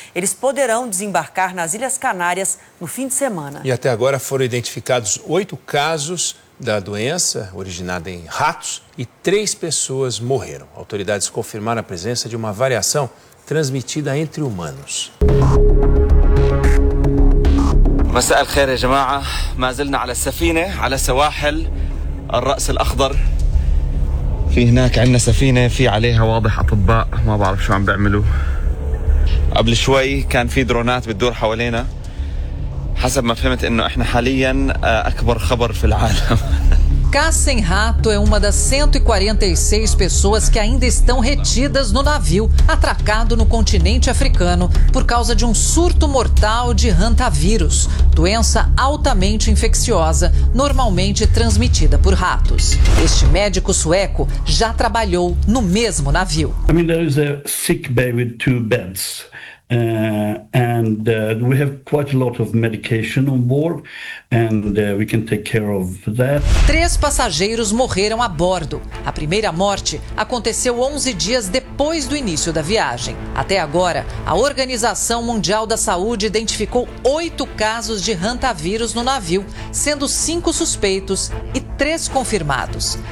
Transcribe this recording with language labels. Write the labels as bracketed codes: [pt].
[pt] Eles poderão desembarcar nas Ilhas Canárias no fim de semana. E até agora foram identificados 8 casos da doença, originada em ratos, e 3 pessoas morreram. Autoridades confirmaram a presença de uma variação transmitida entre humanos. [ar] مساء الخير يا جماعة. ما زلنا على السفينة على سواحل الرأس الأخضر. في هناك عندنا سفينة في عليها واضح أطباء ما بعرف شو عم بيعملوا. قبل شوي كان في درونات بتدور حوالينا. حسب ما فهمت إنه إحنا حالياً أكبر خبر في العالم. [pt] Cassem Rato é uma das 146 pessoas que ainda estão retidas no navio atracado no continente africano por causa de um surto mortal de hantavírus, doença altamente infecciosa, normalmente transmitida por ratos. Este médico sueco já trabalhou no mesmo navio. [en] I mean, there is a sick bay with 2 beds. And we have quite a lot of medication on board, and we can take care of that. [pt] 3 passageiros morreram a bordo. A primeira morte aconteceu 11 dias depois do início da viagem. Até agora, a Organização Mundial da Saúde identificou 8 casos de hantavírus no navio, sendo 5 suspeitos e 3 confirmados.